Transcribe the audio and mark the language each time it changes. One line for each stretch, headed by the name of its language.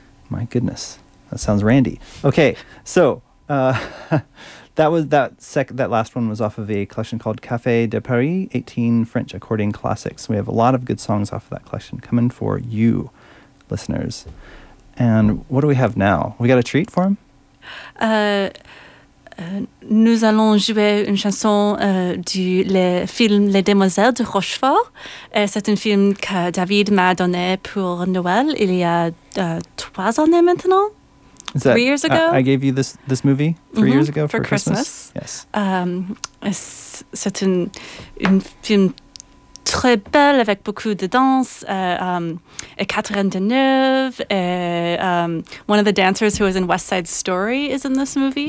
English: My goodness, that sounds randy. Okay, so that last one was off of a collection called Café de Paris, 18 French Accordion Classics. We have a lot of good songs off of that collection coming for you, listeners. And what do we have now? We got a treat for him?
French: Nous allons jouer une chanson du film Les Demoiselles de Rochefort. Et c'est un film que David m'a donné pour Noël il y a 3 années maintenant.
English: Is that, 3 years ago? I gave you this movie three years ago for Christmas. Yes.
French: C'est une film très belle avec beaucoup de danse. Et Catherine Deneuve.
English: One of the dancers who was in West Side Story is in this movie.